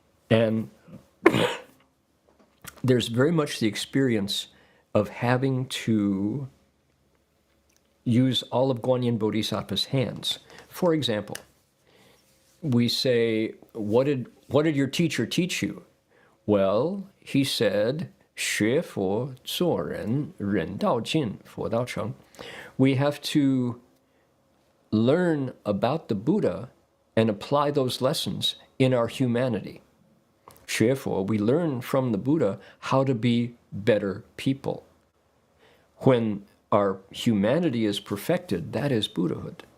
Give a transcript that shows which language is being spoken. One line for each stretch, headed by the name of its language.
English: And there's very much the experience of having to use all of Guanyin Bodhisattva's hands. For example, we say, what did your teacher teach you? Well, he said,
Chinese: 学佛做人，人道尽，佛道成.
English: We have to learn about the Buddha and apply those lessons in our humanity. 学佛, we learn from the Buddha how to be better people. When our humanity is perfected, that is Buddhahood.